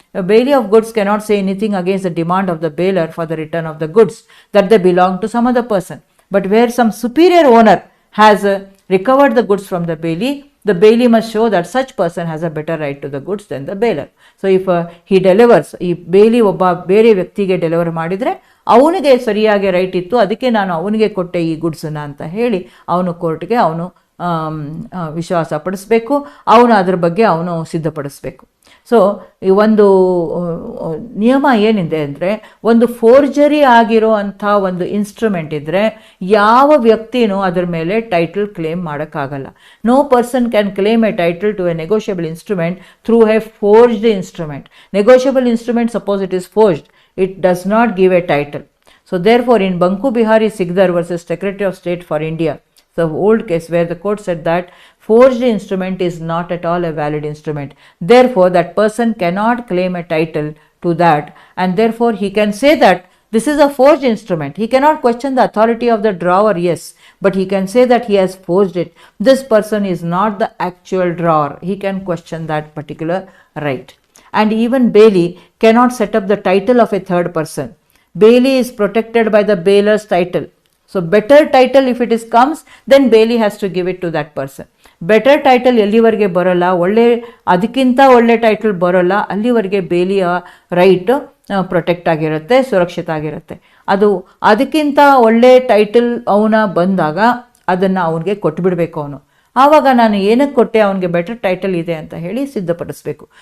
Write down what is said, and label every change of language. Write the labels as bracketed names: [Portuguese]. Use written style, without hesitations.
[English] Bailee of goods cannot say anything against the demand of the bailer for the return of the goods that they belong to some other person. But where some superior owner has recovered the goods from the bailee must show that such person has a better right to the goods than the bailer. So if he delivers, [Kannada] ಈ ಬೇಲಿ ಒಬ್ಬ ಬೇರೆ ವ್ಯಕ್ತಿಗೆ deliver ಮಾಡಿದರೆ ಅವನಿಗೆ ಸರಿಯಾಗಿ right ಇತ್ತು, ಅದಕ್ಕೆ ನಾನು ಅವನಿಗೆ ಕೊಟ್ಟೆ ಈ ಗುಡ್ಸನ್ನು ಅಂತ ಹೇಳಿ ಅವನು ಕೋರ್ಟ್ಗೆ ಅವನು ವಿಶ್ವಾಸ ಪಡಿಸ್ಬೇಕು, ಅವನು ಅದ್ರ ಬಗ್ಗೆ ಅವನು ಸಿದ್ಧಪಡಿಸ್ಬೇಕು. ಸೊ ಈ ಒಂದು ನಿಯಮ ಏನಿದೆ ಅಂದರೆ, ಒಂದು ಫೋರ್ಜರಿ ಆಗಿರೋ ಅಂಥ ಒಂದು ಇನ್ಸ್ಟ್ರೂಮೆಂಟ್ ಇದ್ದರೆ ಯಾವ ವ್ಯಕ್ತಿನೂ ಅದರ ಮೇಲೆ ಟೈಟಲ್ ಕ್ಲೇಮ್ ಮಾಡೋಕ್ಕಾಗಲ್ಲ. [English] No person can claim a title to a negotiable instrument through a forged instrument. Negotiable instrument, suppose it is forged, it does not give a title. So therefore in Banku Bihari Sikdar versus secretary of state for India, the old case where the court said that forged instrument is not at all a valid instrument. Therefore, that person cannot claim a title to that, and therefore he can say that this is a forged instrument. He cannot question the authority of the drawer, yes, but he can say that he has forged it. This person is not the actual drawer. He can question that particular right. And even Bailee cannot set up the title of a third person. Bailee is protected by the bailer's title. So better title if it is comes, then Bailee has to give it to that person. [Kannada] Better title ಎಲ್ಲಿವರೆಗೆ ಬರೋಲ್ಲ, ಅದಕ್ಕಿಂತ ಒಳ್ಳೆ title ಬರೋಲ್ಲ, ಅಲ್ಲಿವರೆಗೆ ಬೇಲಿಯ right protect ಆಗಿರುತ್ತೆ, ಸುರಕ್ಷಿತ ಆಗಿರುತ್ತೆ. ಅದಕ್ಕಿಂತ ಒಳ್ಳೆ ಟೈಟಲ್ ಅವನ ಬಂದಾಗ ಅದನ್ನು ಅವನಿಗೆ ಕೊಟ್ಬಿಡ್ಬೇಕು. ಅವನು ಆವಾಗ ನಾನು ಏನಕ್ಕೆ ಕೊಟ್ಟೆ, ಅವನಿಗೆ ಬೆಟರ್ ಟೈಟಲ್ ಇದೆ ಅಂತ ಹೇಳಿ ಸಿದ್ಧಪಡಿಸಬೇಕು.